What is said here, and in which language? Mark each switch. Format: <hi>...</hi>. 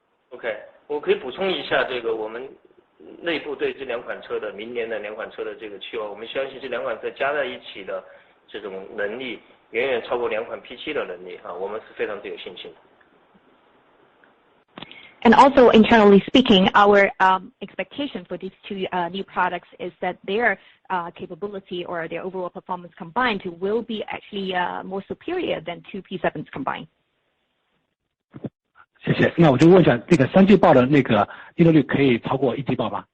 <zh>OK， 我可以补充一下这个我们内部对这两款车的明年的两款车的这个期望，我们相信这两款车加在一起的这种能力远远超过两款 P7 的能力啊，我们是非常有信心的。</zh> <en>And also, internally speaking, our expectation for these two new products is that their capability or their overall performance combined will be actually more superior than two P7s combined.</en> <zh>谢谢。那我就问一下，这个三季报的那个利润率可以超过一季报吗？</zh>